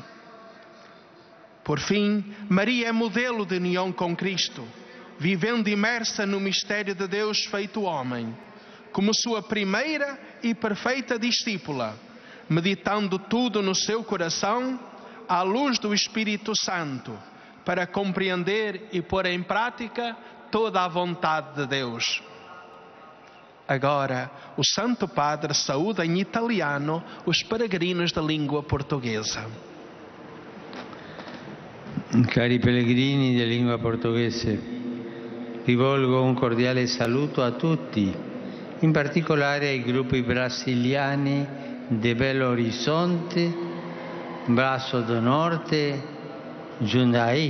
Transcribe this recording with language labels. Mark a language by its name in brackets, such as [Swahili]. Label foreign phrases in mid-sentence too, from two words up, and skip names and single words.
[Portuguese] Por fim, Maria é modelo de união com Cristo, vivendo imersa no mistério de Deus feito homem, como sua primeira e perfeita discípula, meditando tudo no seu coração, à luz do Espírito Santo, para compreender e pôr em prática toda a vontade de Deus. Agora, o Santo Padre saúda em italiano os peregrinos da língua portuguesa. [Italian] Cari pellegrini di lingua portoghese, rivolgo un cordiale saluto a tutti, in particolare ai gruppi brasiliani de Belo Horizonte, Braço do Norte, Jundiaí.